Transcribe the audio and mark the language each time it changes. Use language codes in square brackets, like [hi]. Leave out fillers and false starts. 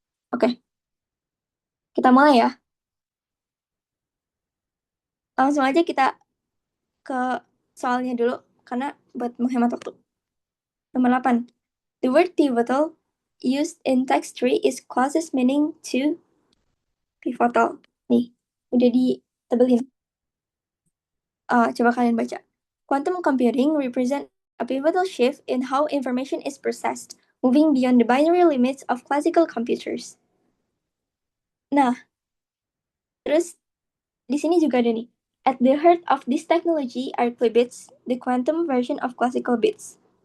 [id] Oke, kita mulai ya. Langsung aja kita ke soalnya dulu, karena buat menghemat waktu. Nomor 8. [en] The word pivotal used in text 3 is closest meaning to pivotal. [id] Nih, udah ditebelin. Coba kalian baca. [en] Quantum computing represent a pivotal shift in how information is processed, moving beyond the binary limits of classical computers. [id] Nah, terus di sini juga ada nih. [en] At the heart of this technology are qubits, the quantum version of classical bits.